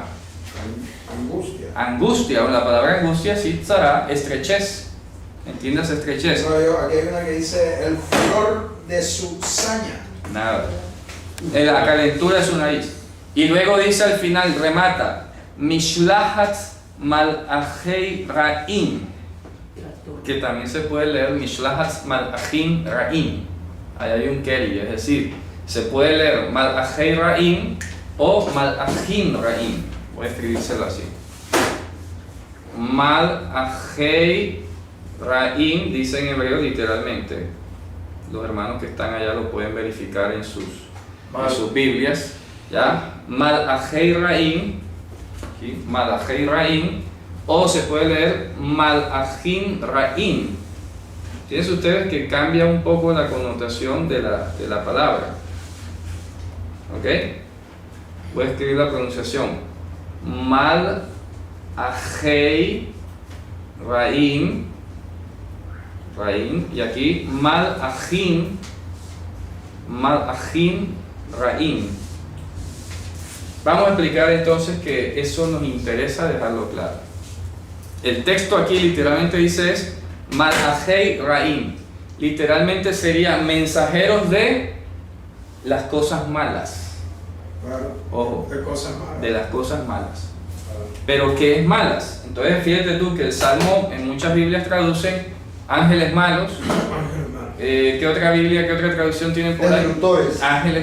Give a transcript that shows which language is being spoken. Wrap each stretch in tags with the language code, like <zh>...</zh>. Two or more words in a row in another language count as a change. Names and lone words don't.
<es>Angustia. Angustia, o la palabra angustia sí será estrechez. ¿Entiendes estrechez? Aquí hay una que dice el furor de su saña. Nada. La calentura de su nariz. Y luego dice al final, remata,</es> <he>משלחת מלאכי רעים,</he> <es>que también se puede leer</es> <he>משלחת מלאכים רעים.</he> <es>Ahí hay un keri, es decir, se puede leer</es> <he>מלאכי רעים</he> <es>o</es> <he>מלאכים רעים.</he> <es>Voy a escribírselo así.</es> <he>מלאכי רעים</he> <es>dice en hebreo literalmente. Los hermanos que están allá lo pueden verificar en sus Biblias. ¿Ya?</es> <he>מלאכי רעים, ¿sí? מלאכי רעים,</he> <es>o se puede leer</es> <he>מלאכים רעים.</he> <es>Fíjense ustedes que cambia un poco la connotación de la palabra. ¿Ok? Voy a escribir la pronunciación.</es> <he>מלאכי רעים,</he> <es>y aquí</es> <he>מלאכים רעים.</he> <es>Vamos a explicar entonces que eso nos interesa dejarlo claro. El texto aquí literalmente dice es</es> <he>מלאכי רעים.</he> <es>Literalmente sería mensajeros de las cosas malas. Claro. Ojo, De cosas malas. de las cosas malas. Pero ¿qué es malas? Entonces fíjate tú que el Salmo en muchas Biblias traducen ángeles malos. ¿Qué otra Biblia, qué otra traducción tienen por ahí?</es>